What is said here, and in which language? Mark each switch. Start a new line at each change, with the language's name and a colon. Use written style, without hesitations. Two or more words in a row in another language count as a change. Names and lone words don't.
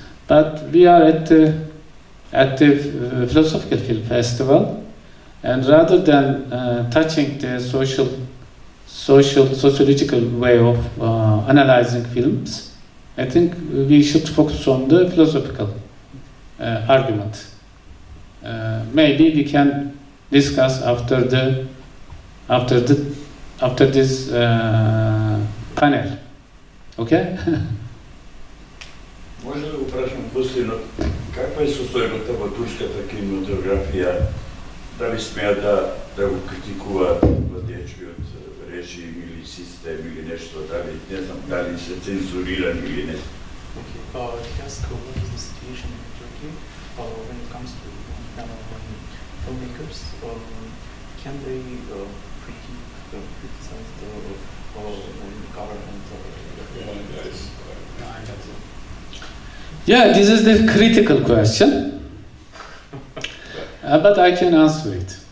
English: But we are at the Philosophical Film Festival, and rather than touching the sociological way of analyzing films, I think we should focus on the philosophical argument. Maybe we can discuss after this panel. Okay?
Macedonian: Може да го прашам последно, каква е состојбата во турската кинематографија? Дали смеа да го критикува владеечиот режим или систем или нешто, дали се цензурирани или не?
English: He asked what is the situation in Turkey when it comes to filmmakers. Can they criticize the government? Yeah, this is the critical question, but I can answer it.